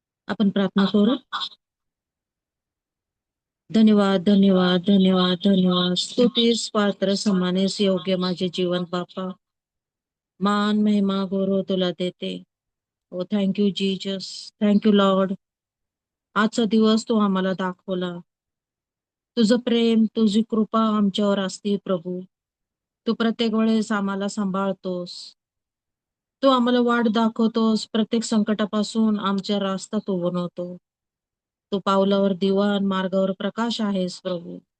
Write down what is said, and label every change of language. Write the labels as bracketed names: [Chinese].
[Marathi] आपण प्रार्थना करू. धन्यवाद धन्यवाद धन्यवाद धन्यवाद. स्तुतीस पात्र समानेस योग्य माझे जीवन बापा. मान महिमा गौरव तुला देते. [English] Oh thank you Jesus, thank you Lord. [Marathi] आजचा दिवस तू आम्हाला दाखवला. तुझं प्रेम, तुझी कृपा आमच्यावर असते प्रभू. तू प्रत्येक वेळेस आम्हाला सांभाळतोस. तू आम्हाला वाट दाखवतोस. प्रत्येक संकटापासून आमच्या रास्ता तू बनवतो. तू पावलावर दिवा, मार्गावर प्रकाश आहेस प्रभू.